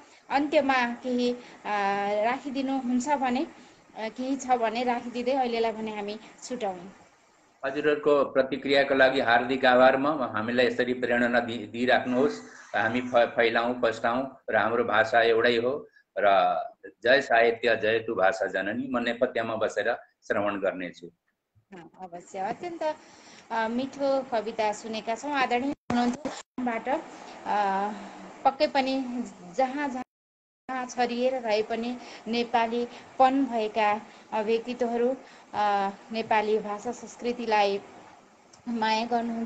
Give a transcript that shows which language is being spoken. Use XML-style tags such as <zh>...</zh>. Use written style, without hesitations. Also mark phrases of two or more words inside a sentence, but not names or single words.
<ne>अन्त्यमा केही राखिदिनुहुन्छ भने, केही छ भने राखिदिँदै अहिलेलाई भने हामी छुटाउँ। हजुरहरूको प्रतिक्रियाको लागि हार्दिक आभार। हामीलाई यसरी प्रेरणा दिइराख्नुहोस्, हामी फैलाउँ पस्टाउँ र हाम्रो भाषा एउटै हो र जय साहित्य जय तु भाषा जननी। म नेपथ्यमा बसेर श्रवण गर्नेछु। अवश्य। अत्यन्त मिठो कविता सुनेका छौँ। आदरणीय हुनुहुन्थ्योबाट पक्कै पनि जहाँ जहाँ छरिएर रहे पनि नेपालीपन भएका व्यक्तित्वहरू नेपाली भाषा संस्कृतिलाई माया गर्नुहुन्छ।</ne>